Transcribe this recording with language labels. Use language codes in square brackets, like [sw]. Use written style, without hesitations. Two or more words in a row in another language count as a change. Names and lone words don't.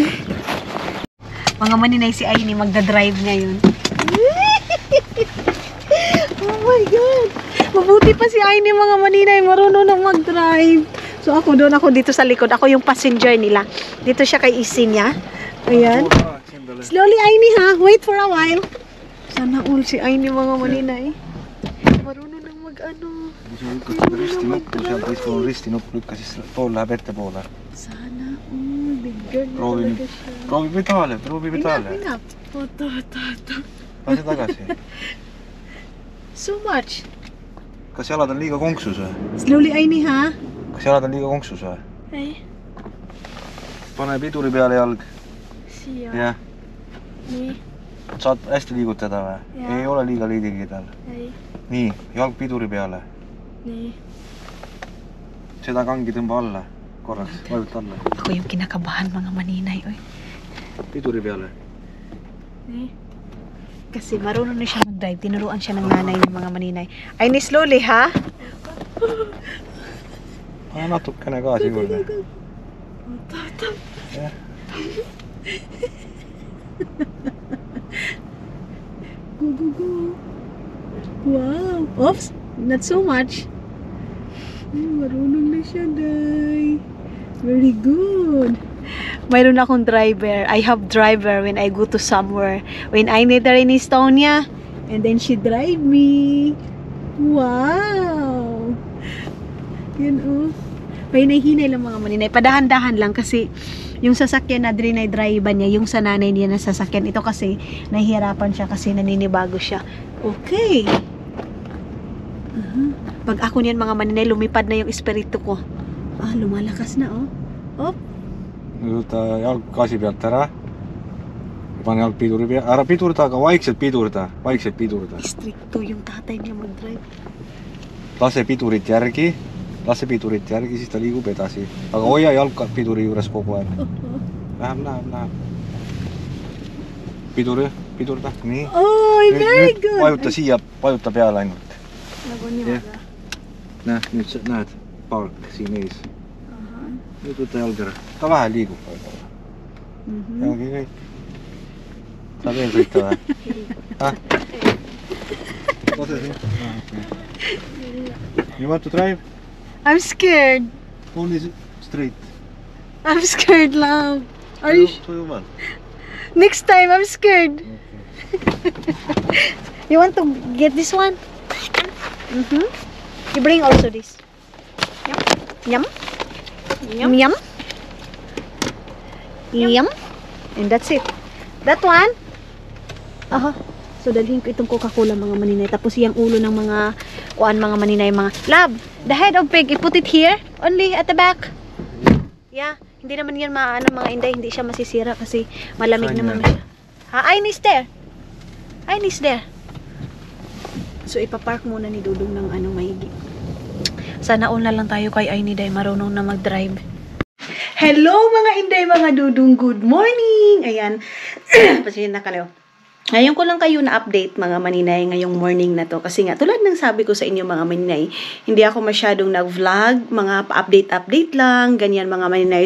[tl] Mga maninay, si Aini magdadrive ngayon. [en] Oh my God! [tl] Mabuti pa si Aini, mga maninay, marunong nang mag-drive. So ako doon, ako dito sa likod. Ako yung passenger nila. Dito siya kay isin niya. Ayan. [en] Slowly, Aini, ha? Wait for a while. [tl] Sana all si Aini, mga maninay. Marunong nang mag-ano. Sana, [en] big girl na [et] Proovi [tl] talaga nyt. siya. [et] Proovi vitale, proovi vitale. [en] Enough. Ito. [et] Lase tagasi. [en] So much. [et] Kas jalad on liiga konksus või? [en] Slowly, Aini, ha? [et] Kas jalad on liiga konksus või? Ei. Pane piduri peale jalg. Siia. Jah. Nii. Saad hästi liigutada või? Jaa. Ei ole liiga liidikindel. Ei. Nii, jalg piduri peale. Nii. Seda kangi tõmba alla. Korraks, vajuta alla. [tl] Ako yung kinakabahan mga maninay, oy. [et] Piduri peale. Nii. [tl] Kasi marunong na siya mag-drive. Tinuruan siya ng nanay ng mga maninay. Ay, ni slowly, ha? [et] Natukene gaasi juurde. Jah. [en] Go. Wow. Oops. Not so much. [tl] Ay, marunong na siya, day. [en] Very good. [tl] Mayroon akong driver. [en] I have driver when I go to somewhere. When I need her in Estonia. And then she drive me. Wow. [tl] Yan, oh. Pahinay-hinay lang mga maninay. Padahan-dahan lang kasi yung sasakyan na drive niya, yung sa nanay niya na sasakyan. Ito kasi, nahihirapan siya kasi naninibago siya. [en] Okay. [tl] Pag ako niyan mga maninay, lumipad na yung espiritu ko. Ah, lumalakas na, oh. Oh. [et] Võta jalg gaasi pealt ära. Pane jalg piduri peale. Ära pidurda, aga vaikselt pidurda. Vaikselt pidurda. [tl] Stricto yung tatay niya mag-drive. [et] Lase pidurit järgi. Lase pidurit järgi, siis ta liigub edasi. Aga hoia jalg piduri juures kogu aeg. Läheb. Pidurda. Nii. Oh, very good. Vajuta siia, vajuta peale ainult. Nagu niimoodi. Näe, nüüd sa näed palk siin ees. Nüüd võta jalg ära. Ta vähe liigub võib-olla. Ja ongi kõik. Saab veel sõita või? Lase siin. [en] You want to drive? I'm scared. Only straight. I'm scared, love. Are you Sujumal. Next time, I'm scared. You want to get this one? You bring also this. Yum. Yum. And that's it. That one. Aha. [tl] So, dalhin ko itong Coca-Cola mga maninay. Tapos yung ulo ng mga mga maninay, mga lab. [en] The head of pig, put it here. Only at the back. Yeah. [tl] Hindi naman yan mga inday. Hindi siya masisira kasi malamig naman siya. [en] Ayn is there. Ayn is there. [tl] So, ipapark muna ni Dudong ng mahigit. Sana all na lang tayo kay Ayn day. Marunong na mag-drive. Hello mga inday, mga Dudong. [en] Good morning. [tl] Ayan. Pasensya na kayo. Ngayon ko lang kayo na-update mga maninay ngayong morning na to. Kasi nga, tulad ng sabi ko sa inyo mga maninay, hindi ako masyadong nag-vlog, mga pa-update lang, ganyan mga maninay.